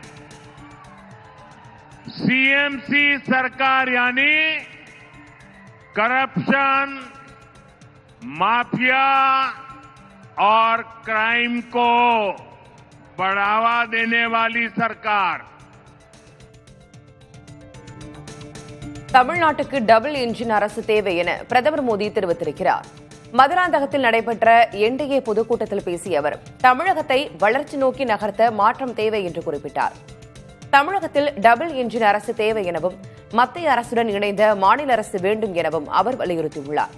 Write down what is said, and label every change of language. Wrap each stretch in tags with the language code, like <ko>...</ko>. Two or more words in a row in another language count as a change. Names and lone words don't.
<hi>सीएमसी सरकार यानी करप्शन, माफिया और क्राइम को बढ़ावा देने वाली सरकार।</hi> <ta>தமிழ்நாட்டுக்கு டபுள் என்ஜின் அரசு தேவை என பிரதமர் மோடி தெரிவித்திருக்கிறார். மதுராந்தகத்தில் நடைபெற்ற என்டிஏ பொதுக்கூட்டத்தில் பேசிய அவர் தமிழகத்தை வளர்ச்சி நோக்கி நகர்த்த மாற்றம் தேவை என்று குறிப்பிட்டார். தமிழகத்தில் டபுள் என்ஜின் அரசு தேவை எனவும் மத்திய அரசுடன் இணைந்த மாநில அரசு வேண்டும் எனவும் அவர் வலியுறுத்தியுள்ளார்.</ta>